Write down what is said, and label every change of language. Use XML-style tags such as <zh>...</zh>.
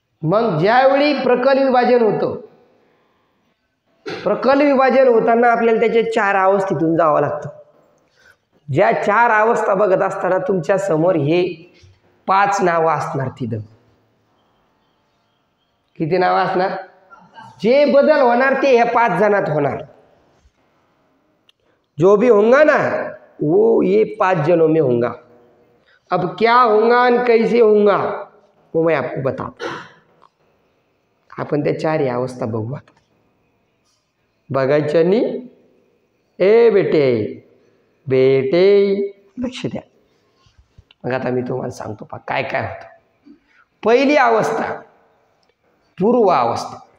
<mr>मग ज्यावेळी प्रकल विभाजन होतं, प्रकल विभाजन होताना आपल्याला त्याच्या 4 अवस्थेतून जावं लागतं. ज्या 4 अवस्था बघत असताना तुमच्या समोर हे 5 नावं असणार. तिथं किती नावं असणार? जे बदल होणार ते ह्या 5 जणात होणार.</mr> <hi>जो भी होगा ना वो ये 5 जनों में होगा. अब क्या होगा और कैसे होगा वो मैं आपको बताता.</hi> <mr>आपण त्या 4 अवस्था बघू आता. बघायच्या नी ए बेटे बेटे लक्ष द्या. मग आता मी तुम्हाला सांगतो पा काय काय होतं. पहिली अवस्था पूर्व अवस्था.</mr>